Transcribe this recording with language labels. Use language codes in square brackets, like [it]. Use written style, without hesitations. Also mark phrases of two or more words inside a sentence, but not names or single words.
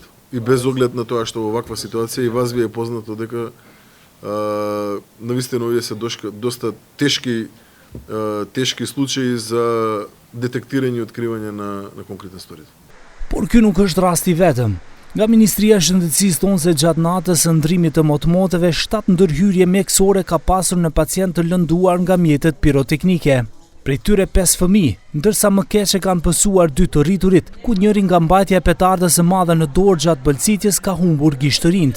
[mk] И без оглед на тоа што во ваква ситуација и вас ви е познато дека навистина овие се доста тешки случаи за детектирање и откривање на конкретен сторител. [sq] Por ky nuk është rasti vetëm. Nga Ministria e Shëndetësisë tonë se gjatë natës së ndrimit të motmotëve, 7 ndërhyrje mjekësore ka pasur në pacient të lënduar nga mjetet piroteknike. Prej tyre 5 fëmijë, ndërsa më keq e kanë pësuar 2 të rriturit, ku njëri nga mbajtja e petardës së madhe në dorë gjatë bëlcitjes ka humbur gishtërinë.